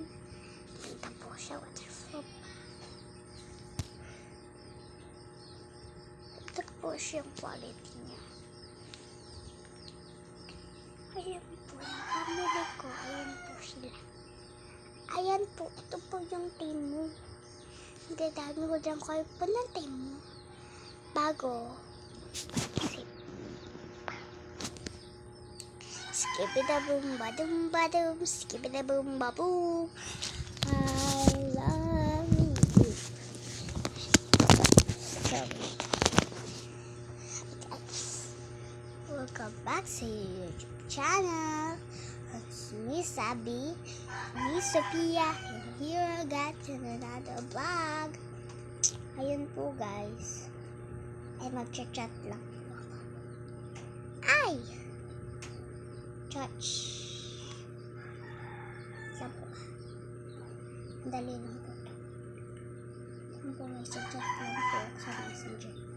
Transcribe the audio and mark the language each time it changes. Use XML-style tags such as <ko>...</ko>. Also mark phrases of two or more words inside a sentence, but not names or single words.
<tl>Kita po siya, waterproof. Ito po siya yung quality niya. Ayan po, yung pamili ko. Ayan po sila. Ayan po, ito po yung Temu. Ang dami ko dyan kayo po ng Temu. Bago. Skibidi-boom-ba-doom-ba-doom, skibidi-boom-ba-boom.</tl> <en>I love you. So, welcome back sa YouTube channel. It's me, Sabi, me, Sophia, and here I got another vlog.</en> <tl>Ayun po guys. Ay, mag-chat lang po ako. Ay! Touch. Saan po? Dali lang po. Saan po may chat lang po ako sa messenger.</tl>